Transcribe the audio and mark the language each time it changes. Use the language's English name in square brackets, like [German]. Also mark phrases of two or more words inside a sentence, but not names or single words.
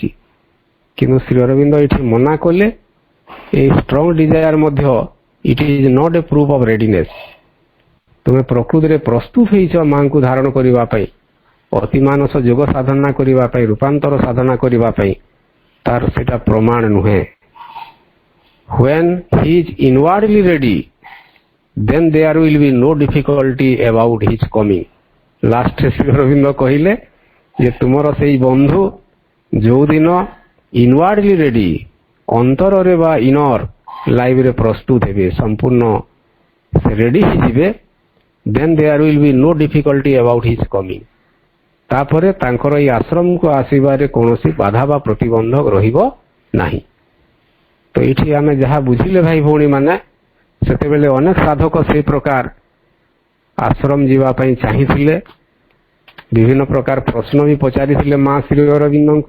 [Odia] କିନ୍ତୁ ଶ୍ରୀ ଅରବିନ୍ଦ ଏଠି ମନା କଲେ, ଏଇ [English] strong desire [Odia] ମଧ୍ୟ [English] it is not a proof of readiness. [Odia] ତୁମେ ପ୍ରକୃତିରେ ପ୍ରସ୍ତୁତ ହେଇଛ ମାଙ୍କୁ ଧାରଣ କରିବା ପାଇଁ, ଅତିମାନସ ଯୋଗ ସାଧନା କରିବା ପାଇଁ, ରୂପାନ୍ତର ସାଧନା କରିବା ପାଇଁ, ତାର ସେଟା ପ୍ରମାଣ ନୁହେଁ। [English] When he is inwardly ready, then there will be no difficulty about his coming। [Odia] ଲାଷ୍ଟରେ ଶ୍ରୀ ଅରବିନ୍ଦ କହିଲେ ଯେ ତୁମର ସେଇ ବନ୍ଧୁ ଯେଉଁଦିନ [English] inwardly ready, [Odia] ଅନ୍ତରରେ ବା [English] inner life-re [Odia] ପ୍ରସ୍ତୁତ ହେବେ, ସମ୍ପୂର୍ଣ୍ଣ ସେ ରେଡି ହେଇଯିବେ, [English] then there will be no difficulty about his coming। [Odia] ତାପରେ ତାଙ୍କର ଏଇ ଆଶ୍ରମକୁ ଆସିବାରେ କୌଣସି ବାଧା ବା ପ୍ରତିବନ୍ଧକ ରହିବ ନାହିଁ। ତ ଏଇଠି ଆମେ ଯାହା ବୁଝିଲେ ଭାଇ ଭଉଣୀ ମାନେ, ସେତେବେଳେ ଅନେକ ସାଧକ ସେଇ ପ୍ରକାର ଆଶ୍ରମ ଯିବା ପାଇଁ ଚାହିଁଥିଲେ, ବିଭିନ୍ନ ପ୍ରକାର ପ୍ରଶ୍ନ ବି ପଚାରିଥିଲେ ମା ଶ୍ରୀ ଅରବିନ୍ଦଙ୍କୁ।